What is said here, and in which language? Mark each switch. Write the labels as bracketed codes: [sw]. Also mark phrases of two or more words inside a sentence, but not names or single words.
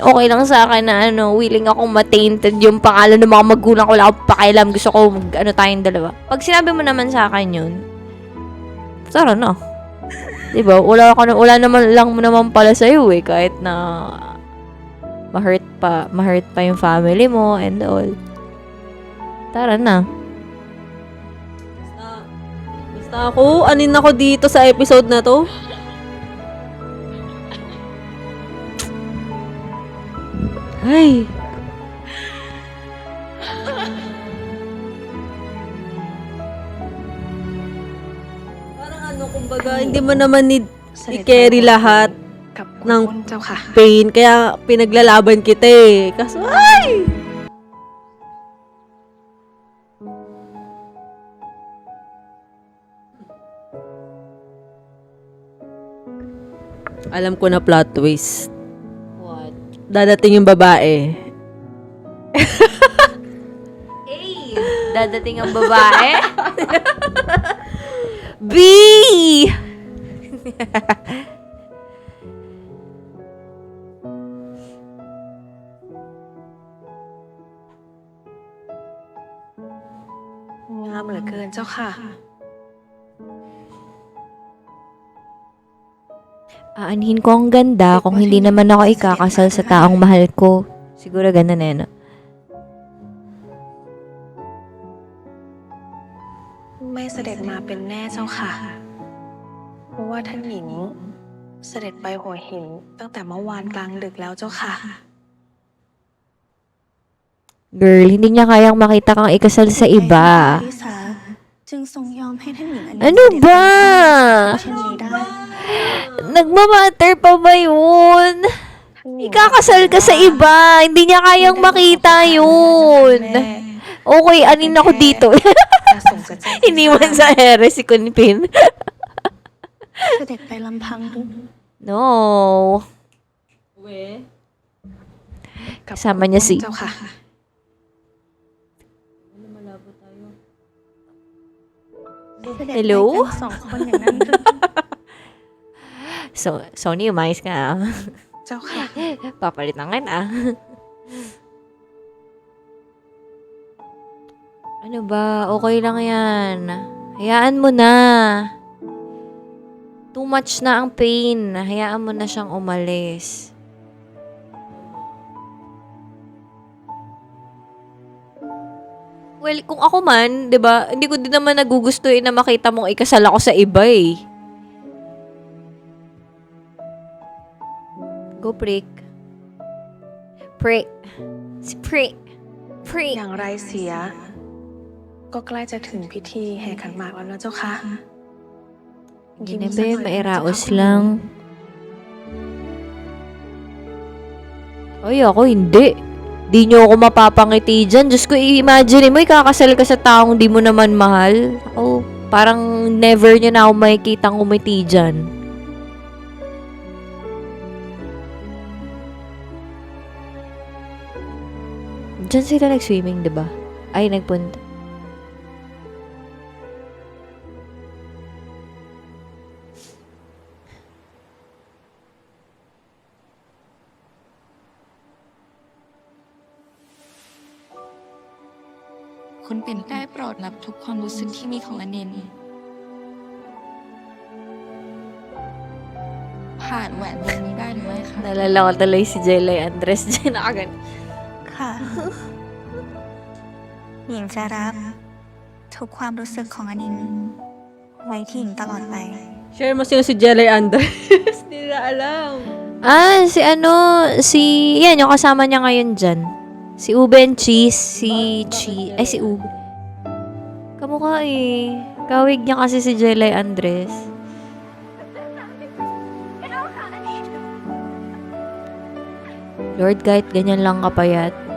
[tl] Okay lang sa akin na, willing akong ma-tainted yung pangalan ng mga magulang ko. Wala akong pakialam. Gusto ko, tayong dalawa. Pag sinabi mo naman sa akin yun, tara na. Diba? Wala naman lang naman pala sa'yo eh. Kahit na ma-hurt pa yung family mo [en] and all. [tl] Tara na. Basta ako, anin ako dito sa episode na to. Ay. Parang kumbaga, hindi mo naman need i-carry lahat ng [th] เจ้าค่ะ [tl] pain. Kaya pinaglalaban kita eh. Kaso, ay! Alam ko na [en] plot twist. [tl] What? Dadating yung babae. Dadating ang babae? B! [th] งามเหลือเกินเจ้าค่ะ [tl] Aanhin ko ang ganda kung hindi naman ako ikakasal sa taong mahal ko. Siguro ganun eh, no? [th] ไม่เสด็จมาเป็นแน่เจ้าค่ะ เพราะว่าท่านหญิงเสด็จไปหัวหินตั้งแต่เมื่อวานกลางดึกแล้วเจ้าค่ะ [tl] Girl, hindi niya kayang makita kang ikasal sa iba. [th] จึงทรงยอมให้ท่านหญิง [tl] Ano ba? [th] เช่นนี้ได้ [tl] Nagmamatter pa ba yun? Ikakasal ka sa iba. Hindi niya kayang makita yun. Okay, anin ako dito. Iniwan sa ere si Kunpin. [th] เสด็จไปลำพังหรือ [tl] No. Kasama niya si... [th] เจ้าค่ะ [tl] Hello? [th] สองคนอย่างนั้นหรือ [tl] So, Sony, umayos ka. [th] เจ้าค่ะ [tl] Papalit na ngayon ah. Ano ba? Okay lang yan. Hayaan mo na. [en] Too much [tl] na ang pain. Hayaan mo na siyang umalis. Well, kung ako man, 'di ba? Hindi ko din naman nagugustuhin na makita mong ikasal ako sa iba eh. Go prick. Prick. Si prick. Prick. [th] อย่างไรเสีย ก็ใกล้จะถึงพิธีแห่ขันหมากแล้วนะเจ้าค่ะ [tl] Hindi na ba, mairaos lang. Ay, ako hindi. Di nyo ako mapapangiti dyan. Diyos ko, i-imagine mo, ikakasal ka sa taong di mo naman mahal. Ako, parang never nyo na ako makikita umiti dyan. Diyan sila nag-swimming, diba? Ay, nagpunta. [th] คุณเป็นได้โปรดรับทุกความรู้สึกที่มีของอเนนผ่านแหวนวงนี้ได้หรือไม่คะ [tl] Nalala ko tuloy si Jelay Andres dyan. Nakagan. [th] ค่ะ หญิงจะรับทุกความรู้สึกของอนินไว้ที่หญิงตลอดไป [tl] Share mo sino si Jelay Andres. Hindi na alam. Ah, yan, yung kasama niya ngayon dyan. Si Uben Cheese, si Ube. Kamukha eh. Kawig niya kasi si Jelay Andres. Lord, kahit ganyan lang kapayat.